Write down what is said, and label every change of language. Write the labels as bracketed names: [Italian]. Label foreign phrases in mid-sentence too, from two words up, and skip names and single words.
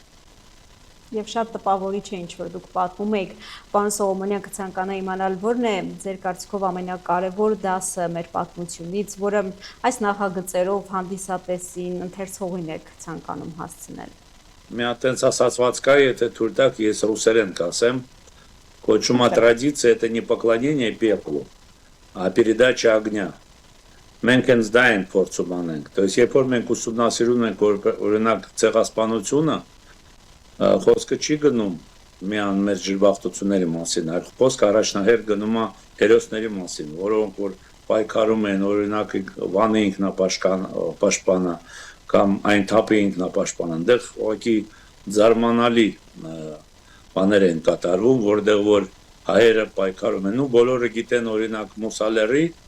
[Armenian] Եվ շատ տպավորիչ է ինչ որ դուք պատմում եք, պարոն Սողոմոնյան, կցանկանայի իմանալ որն է ձեր կարծիքով ամենակարևոր դասը մեր պատմությունից, որը այս նախագծերով հանդիսատեսին, ընթերցողին եք ցանկանում հասցնել։ Մի հատ այնց ասացված կա, եթե թույլ տաք, ես ռուսերեն կասեմ, կոչվում է [Russian] традиция это не поклонение пеплу, а передача огня։ [Armenian] Մենք հենց դա ենք փորձում անենք։ [Russian] То есть [Armenian] երբ որ մենք ուսումնասիրում ենք օրինակ ցեղասպանությունը, խոսքը չի գնում միան մեր ջրբախտությունների մասին, այլ խոսքը առաջնահերթ գնում է հերոսների մասին, որոնք որ պայքարում են, օրինակ Վանի ինքնապաշտպանը կամ այն թափի ինքնապաշտպանը, այնտեղ ուղղակի զարմանալի բաներ են կատարվում, որտեղ որ հայերը պայքարում են, ու բոլորը գիտեն օրինակ Մուսալերի